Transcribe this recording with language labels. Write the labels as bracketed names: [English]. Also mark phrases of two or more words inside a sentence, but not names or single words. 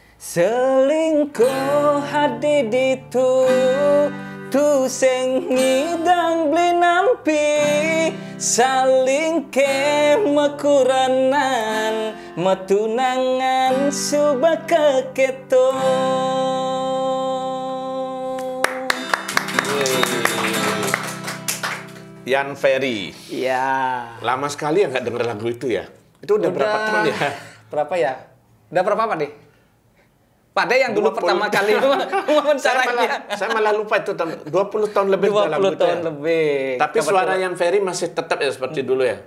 [Balinese] Selingkuh hadi ditu tu sing ngidang beli nampi saling ke makuranan matunangan subak keketo. [Indonesian] Yan Ferry. Iya. Lama sekali ya nggak denger lagu itu ya? Itu udah berapa tahun ya? Berapa ya? Udah berapa Pak De? Pak De yang dulu 20. pertama kali mewawancaranya. Saya malah lupa itu 20 tahun lebih 20 tahun lebih. Tapi suara Yan Ferry masih tetap ya seperti dulu ya?